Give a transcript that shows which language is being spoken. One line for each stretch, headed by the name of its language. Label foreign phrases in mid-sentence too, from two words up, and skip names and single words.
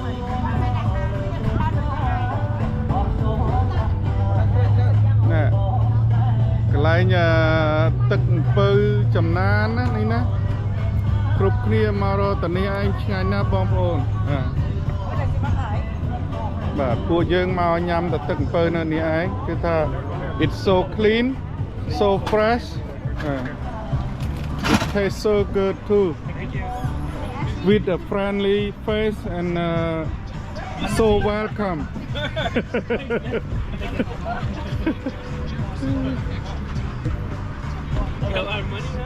Khmer: ណែកន្លែងទឹកអំពៅចំណានណានេះណាគ្រប់គ្នាមករកតានេះឯងឆ្ងាញ់ណាស់បងប្អូន បាទពួកយើងមកញ៉ាំតែទឹកអំពៅនៅនេះឯងគឺថា
English: it's so clean so fresh it tastes so good too with a friendly face and so welcome. You got a lot of money now?